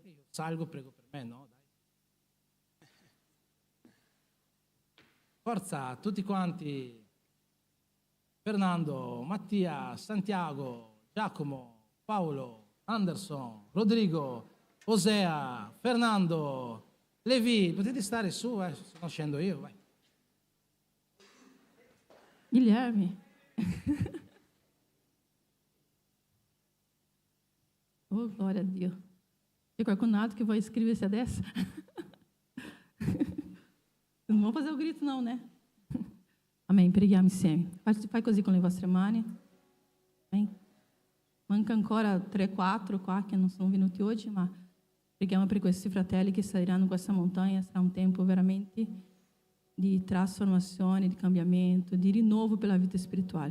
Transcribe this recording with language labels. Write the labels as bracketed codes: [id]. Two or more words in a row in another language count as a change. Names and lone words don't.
[it] Io salgo, prego per me, no? Dai. Forza, tutti quanti. Fernando, Mattia, Santiago, Giacomo, Paolo, Anderson, Rodrigo, Osea, Fernando, Levi, potete stare su, se no scendo io, vai. Guilherme. Oh, glória a Dio. C'è qualcun altro che vuole [pt] iscrever-se a dessa? Non vão fazer o grito não, né? [it] Amém. Preghiamo insieme. Fai così con le vostre mani. Amém. Manca ancora 3-4 qua che non sono venuti oggi, ma preghiamo per questi fratelli che saliranno questa montagna. Sarà un tempo veramente di trasformazione, di cambiamento, di rinnovo pela vita spirituale.